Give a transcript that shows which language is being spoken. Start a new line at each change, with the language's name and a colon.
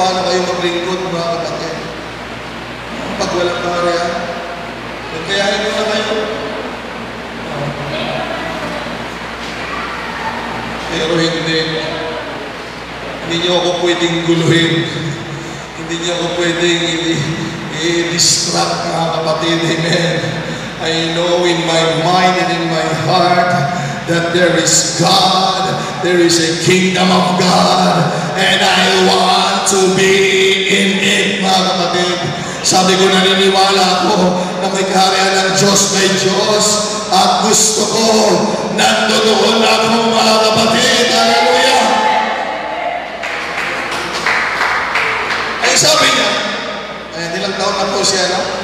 Filipino: kayo maglingkod, mga kapatid. Pag walang kaharian, nagkayahin mo na kayo. Pero hindi niyo ako pwedeng guluhin. Hindi niyo ako pwedeng i-distract, mga kapatid. Amen.
English: I know in my mind and in my heart that there is God, there is a kingdom of God, and I want to be in it,
Filipino: mga kapatid. Sabi ko, naniniwala ako na may kaharian ng Diyos may Diyos, at gusto ko nandoon ako, mga kapatid. Hallelujah! Ay, sabi niya, ilang taon na po siya, no?